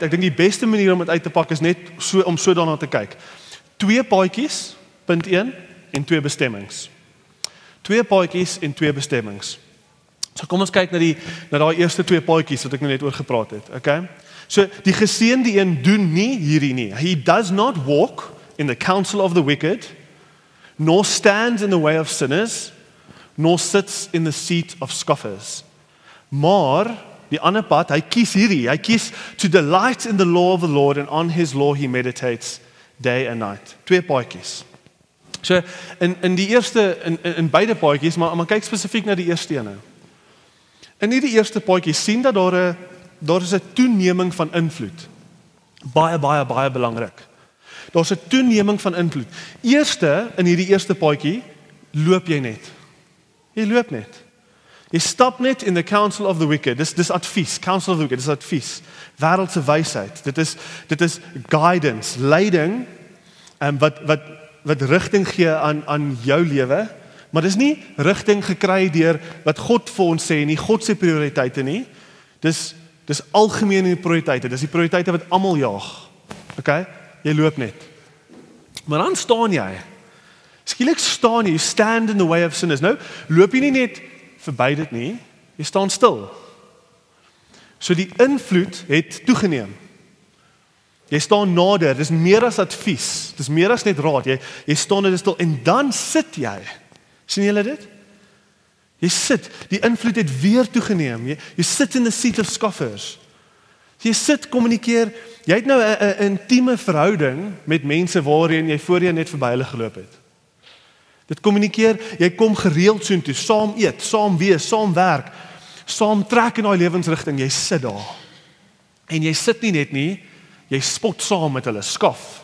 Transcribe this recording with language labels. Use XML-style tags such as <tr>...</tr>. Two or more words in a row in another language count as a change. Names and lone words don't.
<af>Ek dink die beste manier om dit uit te pak is net om so daarna te kyk. 2 paadjies, punt 1 en 2 bestemmings. 2 paadjies en 2 bestemmings. So kom ons kyk na daai eerste 2 paadjies wat ek nou net oor gepraat het, okay? So die geseënde een doen nie hierdie nie.</af> <en>He does not walk in the counsel of the wicked, nor stands in the way of sinners, nor sits in the seat of scoffers.</en> <af>Maar die ander pad, hy kies hierdie. Hy kies</af> <en>to delight in the law of the Lord, and on his law he meditates day and night.</en> <af>2 paadjies. So in die eerste in beide paadjies, maar kyk spesifiek na die eerste ene. In hierdie eerste paadjie sien dat daar is 'n toeneming van invloed. Baie belangrik. Daar's 'n toeneming van invloed. Eerste in hierdie eerste paadjie loop jy net. Jy loop net. Jy stap net</af> <en>in the counsel of the wicked.</en> <af>Dis advies,</af> <en>counsel of the wicked,</en> <af>dis advies. Wêreldse wysheid. Dit is guidance, leiding wat rigting gee aan jou lewe, maar dis nie rigting gekry deur wat God vir ons sê nie, God se prioriteite nie. Dis algemene prioriteite. Dis die prioriteite wat almal jaag. Okay? Jy loop net. Maar dan staan jy. Skielik staan jy,</af> <en>you stand in the way of sinners.</en> <af>Nou, loop jy nie net verby dit nie, jy staan stil. So die invloed het toegeneem. Jy staan nader, dis meer as advies, dis meer as net raad, jy staan net stil, en dan sit jy. Sien julle dit? Jy sit, die invloed het weer toegeneem, jy sit</af> <en>in the seat of scoffers.</en> <af>Jy sit, kommunikeer, jy het nou 'n intieme verhouding met mense waarheen jy voorheen net verby hulle geloop het. Dit kommunikeer, jy kom gereeld soontoe, saam eet, saam wees, saam werk, saam trek in daai lewensrigting, jy sit daar. En jy sit nie net nie, jy spot saam met hulle, skaf.</af>